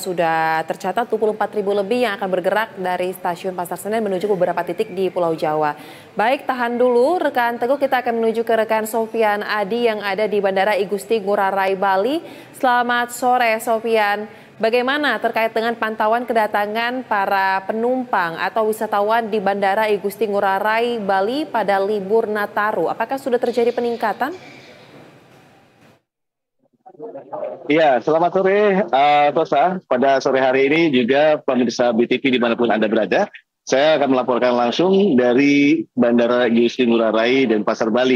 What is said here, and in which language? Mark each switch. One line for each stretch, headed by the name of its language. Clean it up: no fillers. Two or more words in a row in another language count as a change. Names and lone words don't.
Indonesian: Sudah tercatat 24.000 lebih yang akan bergerak dari stasiun Pasar Senen menuju beberapa titik di Pulau Jawa. Baik, tahan dulu rekan Teguh, kita akan menuju ke rekan Sofian Adi yang ada di Bandara I Gusti Ngurah Rai, Bali. Selamat sore, Sofian. Bagaimana terkait dengan pantauan kedatangan para penumpang atau wisatawan di Bandara I Gusti Ngurah Rai, Bali pada libur Nataru? Apakah sudah terjadi peningkatan? Iya, selamat sore, Tosa. Pada sore hari ini juga pemirsa BTV dimanapun Anda berada, saya akan melaporkan langsung dari Bandara I Gusti Ngurah Rai dan Pasar Bali.